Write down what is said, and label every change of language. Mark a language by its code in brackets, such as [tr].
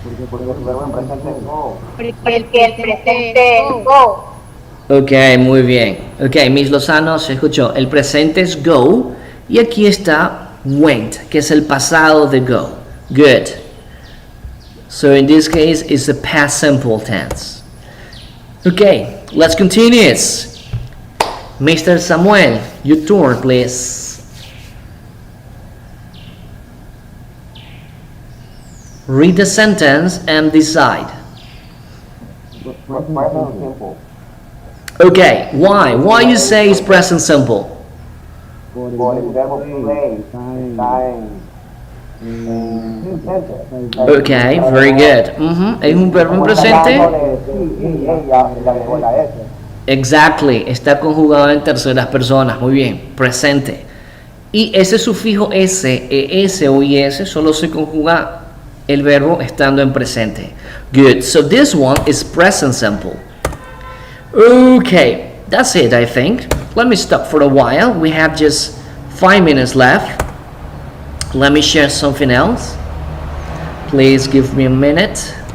[es] Porque el verbo en presente es go. Porque el presente es go. Ok, muy bien. Ok, Miss Lozano se escuchó. El presente es go y aquí está went, que es el pasado de go. [en] Good. So in this case, it's the past simple tense. Okay, let's continue. Mr. Samuel, your turn, please. Read the sentence and decide. Present simple. Okay, why? Why you say it's present simple? [es] Por el verbo play está en presente. [en] Okay, very good. [es] ¿Es un verbo en presente? Exactly, está conjugado en terceras personas, muy bien, presente. Y ese sufijo S, ES o IS solo se conjuga el verbo estando en presente. [en] Good, so this one is present simple. Okay, that's it I think. Let me stop for a while, we have just 5 minutes left. Let me share something else. Please give me a minute.